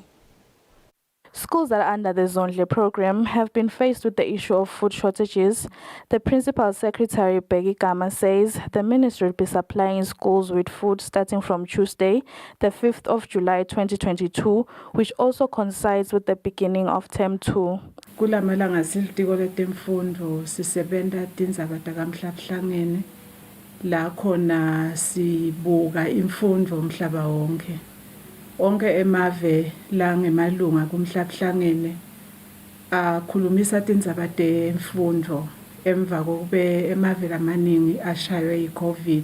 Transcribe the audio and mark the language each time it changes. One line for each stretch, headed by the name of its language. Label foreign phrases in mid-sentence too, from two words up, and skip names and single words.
English: Schools that are under the Zondle program have been faced with the issue of food shortages. The Principal Secretary, Bheki Gama, says the ministry will be supplying schools with food starting from Tuesday, the 5th of July 2022, which also coincides with the beginning of Term 2.
Swati: Kula malanga silitiko letemfundo sisebenta tindzaba takamhlabuhlangene la khona sibuka imfundo umhlaba wonke. Onke emave la ngemalunga kumhlabuhlangene akhulumisa tindzaba temfundo emva kokube emave lamaningi ashaywe yiCovid.